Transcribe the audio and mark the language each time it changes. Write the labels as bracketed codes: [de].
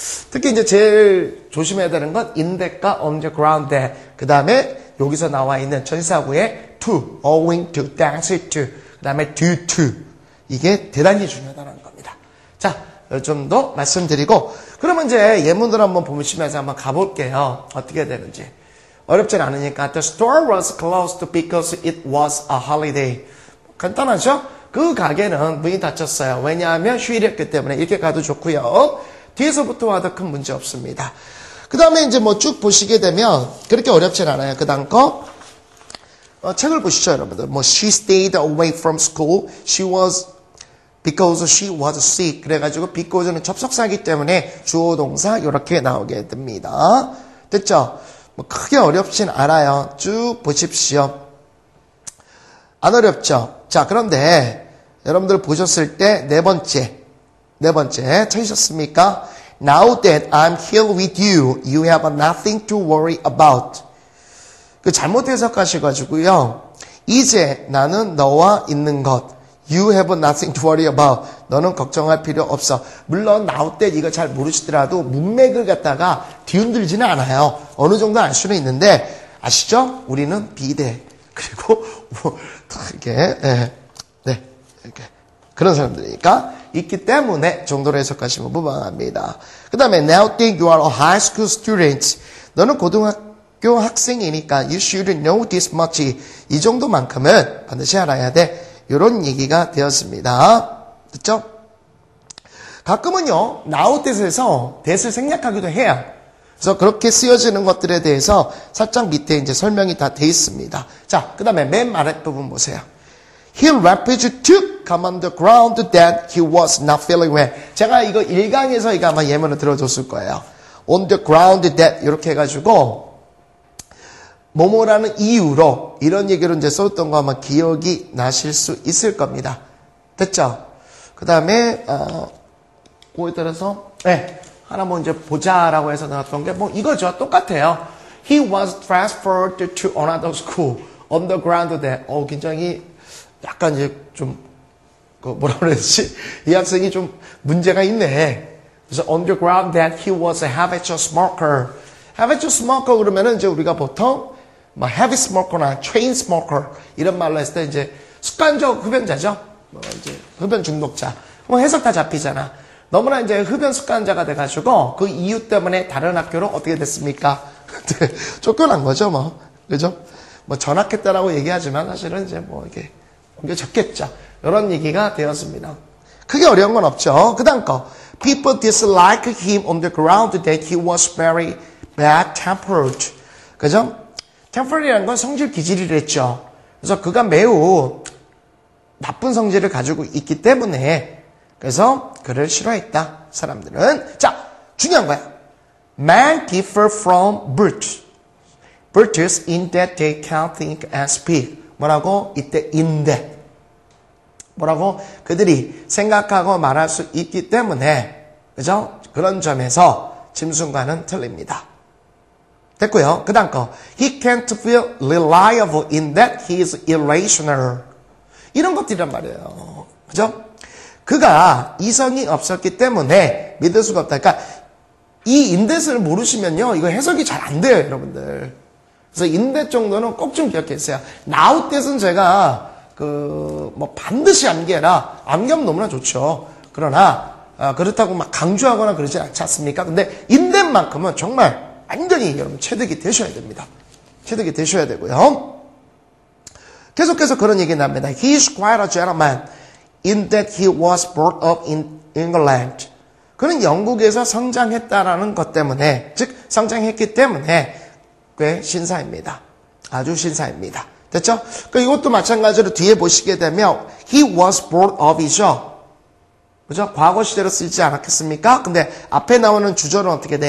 [ko] 특히 이제 제일 조심해야 되는 건 in데과 on the ground that, 그 다음에 여기서 나와 있는 전사구의 to, owing to, thanks to, 그 다음에 due to. 이게 대단히 중요하다는 겁니다. 자, 이 정도 말씀드리고, 그러면 이제 예문들 한번 보시면서 한번 가볼게요. 어떻게 되는지. 어렵진 않으니까. [en] The store was closed because it was a holiday. [ko] 간단하죠? 그 가게는 문이 닫혔어요. 왜냐하면 휴일이었기 때문에. 이렇게 가도 좋고요. 뒤에서부터 와도 큰 문제 없습니다. 그 다음에 이제 뭐 쭉 보시게 되면 그렇게 어렵진 않아요. 그 다음 거 책을 보시죠, 여러분들. [en] 뭐 she stayed away from school. Because she was sick. [ko] 그래가지고 because는 접속사이기 때문에 주어 동사 이렇게 나오게 됩니다. 됐죠? 뭐 크게 어렵진 않아요. 쭉 보십시오. 안 어렵죠? 자, 그런데 여러분들 보셨을 때 네 번째 찾으셨습니까? [en] Now that I'm here with you, you have nothing to worry about. [ko] 그 잘못 해석하셔가지고요. 이제 나는 너와 있는 것. [en] You have nothing to worry about. [ko] 너는 걱정할 필요 없어. 물론 now that 이거 잘 모르시더라도 문맥을 갖다가 뒤흔들지는 않아요. 어느 정도 알 수는 있는데 아시죠? 우리는 비대. 그리고 뭐 이렇게 이렇게 그런 사람들이니까 있기 때문에 정도로 해석하시면 무방합니다. [en] 그 다음에 now that you are a high school student. [ko] 너는 고등학교 학생이니까 [en] you should know this much. [ko] 이 정도만큼은 반드시 알아야 돼. 이런 얘기가 되었습니다. 됐죠? 가끔은요, now that에서 that을 생략하기도 해요. 그래서 그렇게 쓰여지는 것들에 대해서 살짝 밑에 이제 설명이 다 돼 있습니다. 자, 그 다음에 맨 아랫부분 보세요. [en] He refused to come on the ground that he was not feeling well. [ko] 제가 이거 1강에서 이거 아마 예문을 들어줬을 거예요. [en] On the ground that [ko] 이렇게 해가지고 뭐뭐라는 이유로 이런 얘기를 이제 썼던 거 아마 기억이 나실 수 있을 겁니다. 됐죠? 그 다음에 그거에 따라서 하나 뭐 이제 보자라고 해서 나왔던 게 뭐 이거죠. 똑같아요. [en] He was transferred to another school on the ground that [ko] 굉장히 약간 이제 좀 뭐라 그랬지? 이 학생이 좀 문제가 있네. [en] 그래서 on the ground that he was a habitual smoker. [ko] habitual smoker 그러면은 이제 우리가 보통 뭐 heavy smoker나 chain smoker 이런 말로 했을 때 이제 습관적 흡연자죠. 뭐 이제 흡연 중독자. 뭐 해석 다 잡히잖아. 너무나 이제 흡연 습관자가 돼가지고 그 이유 때문에 다른 학교로 어떻게 됐습니까? 쫓겨난 거죠, 뭐. 그죠? 뭐 전학했다라고 얘기하지만 사실은 이제 뭐 이게 옮겨졌겠죠. 이런 얘기가 되었습니다. 크게 어려운 건 없죠. 그 다음 거. [en] People disliked him on the ground that he was very bad-tempered. [ko] 그죠? tempered이라는 건 성질 기질이랬죠. 그래서 그가 매우 나쁜 성질을 가지고 있기 때문에 그래서 그를 싫어했다. 사람들은. 자, 중요한 거야. [en] Man differ from brutes. Brutes in that they can think and speak. [ko] 뭐라고? 이때 in that. 뭐라고? 그들이 생각하고 말할 수 있기 때문에 그죠? 그런 점에서 짐승과는 틀립니다. 됐고요. 그 다음 거. [en] He can't feel reliable in that he is irrational. [ko] 이런 것들이란 말이에요. 그죠? 그가 이성이 없었기 때문에 믿을 수가 없다. 그러니까 이 인댓을 모르시면요. 이거 해석이 잘 안 돼요, 여러분들. 그래서 인댓 정도는 꼭 좀 기억했어요. now that은 제가 뭐 반드시 암기해라. 암기하면 너무나 좋죠. 그러나 그렇다고 막 강조하거나 그러지 않지 않습니까? 근데 인댓만큼은 정말 완전히 여러분 체득이 되셔야 됩니다. 체득이 되셔야 되고요. 계속해서 그런 얘기 납니다. [en] He is quite a gentleman in that he was brought up in England. [ko] 그는 영국에서 성장했다라는 것 때문에, 즉 성장했기 때문에 꽤 신사입니다. 아주 신사입니다. 됐죠? 이것도 마찬가지로 뒤에 보시게 되면 he was brought up이죠. 그죠? 과거 시제로 쓰지 않았겠습니까? 근데 앞에 나오는 주절은 어떻게 돼?